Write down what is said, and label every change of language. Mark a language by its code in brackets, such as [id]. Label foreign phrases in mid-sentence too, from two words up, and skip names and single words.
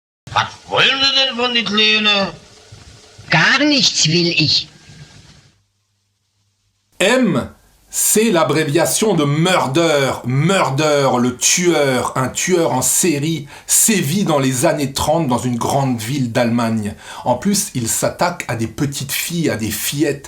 [de] Was wollen Sie denn von die Kleine? Gar nichts will ich. [fr] M, c'est l'abréviation de murder. Murder, le tueur, un tueur en série, sévit dans les années 30 dans une grande ville d'Allemagne. En plus, il s'attaque à des petites filles, à des fillettes.